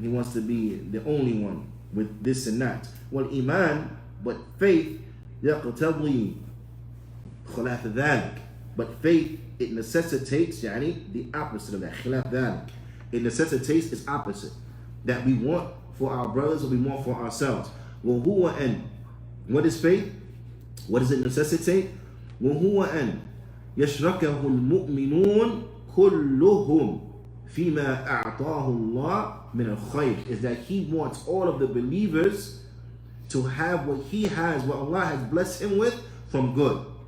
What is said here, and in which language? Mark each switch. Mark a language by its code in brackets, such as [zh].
[en] He wants to be the only one with this and that. [ar] والإيمان, [en] but faith [ar] يقتضي خلاف ذلك. [en] But faith, it necessitates the opposite of that. [ar] خلاف ذلك. [en] It necessitates its opposite. That we want for our brothers or we want for ourselves. [ar] وهو أن, [en] what is faith? What does it necessitate? [ar] وهو أن يشركه المؤمنون كلهم فيما أعطاه الله من الخير, [en] is that he wants all of the believers to have what he has, what Allah has blessed him with from good.